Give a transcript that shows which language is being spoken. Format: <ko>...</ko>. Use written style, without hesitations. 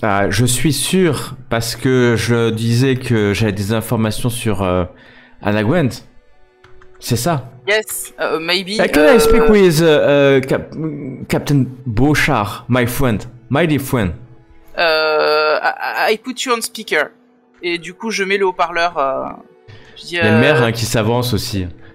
<fr>Je suis sûr parce que je disais que j'avais des informations sur Anna Gwent. C'est ça?</fr> <en>Yes, maybe. Can I speak with Captain Brochard, my friend, my dear friend? I put you on speaker.</en> <fr>Et du coup, je mets le haut-parleur. Il y a le maire qui s'avance aussi.</fr>